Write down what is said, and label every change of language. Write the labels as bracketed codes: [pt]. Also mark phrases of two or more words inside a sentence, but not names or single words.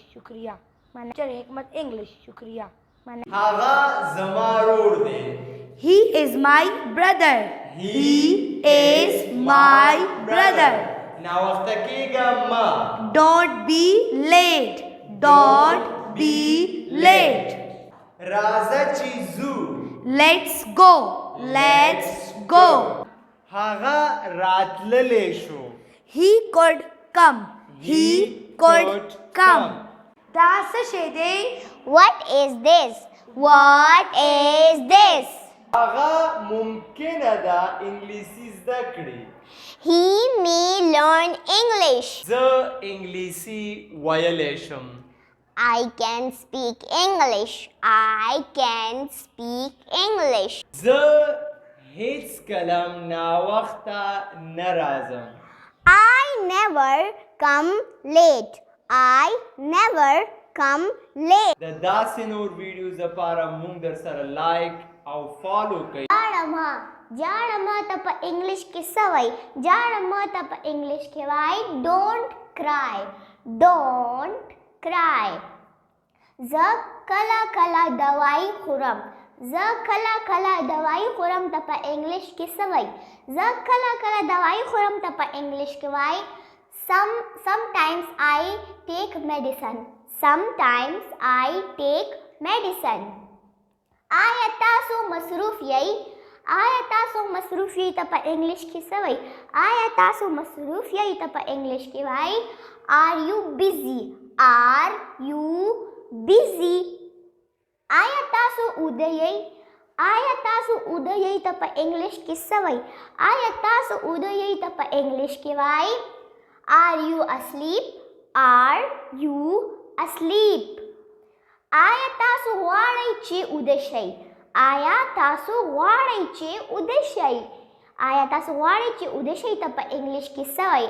[ps] شکریه. ټیچر حکمت انګلش. شکریه. هغه زما ورور دی. [en] He is my brother. He is my brother. [ps] ناوخته کېږه مه. [en] Don't be late. Don't be late. [ps] راځه چې ځو. [en] Let's go. Let's go. [ps] هغه راتللی شو. [en] He could come. He could come. [ps] دا څه شی دی؟ [en] What is this? What is this? [ps] هغه ممکنه ده انګلیسي زده کړي. [en] He may learn English. [ps] زه انګلیسي ویلی شم. [en] I can speak English. I can speak English. [ps] زه هیڅ کلم ناوخته نه راځم. [en] I never come late. I never come late. [ps] د داسې نور ویډیوز لپاره مونږ در سره لایک او فالو کوئ. جاړه ما ته په انګلیش کې څه وایي؟ جاړه ما ته په انګلیش کې وایي [en] don't cry. Don't cry. [ps] زه کله کله دوايي خورم. زه کله کله دوايي خورم ته په انګلیش کې څه وایي؟ زه کله کله دوايي خورم ته په انګلیش کې وایي [en] sometimes I take medicine. Sometimes I take medicine. [ps] آیا تاسو مصروف یئ؟ آیا تاسو مصروف یئ ته په انګلیش کې څه وایي؟ آیا تاسو مصروف یئ ته په انګلیش کې وایي [en] are you busy. Are you busy. [ps] آیا تاسو اوده یئ؟ آیا تاسو اوده یی ته په انګلیش کې څه وایي؟ آیا تاسو اوده یی ته په انګلیش کې وایي؟ [en] Are you asleep? Are you asleep? [ps] آیا تاسو غواړئ چې اوده شئ؟ آیا تاسو غواړئ چې اوده شئ؟ آیا تاسو غواړئ چې اوده شئ ته په انګلیش کې څه وایي؟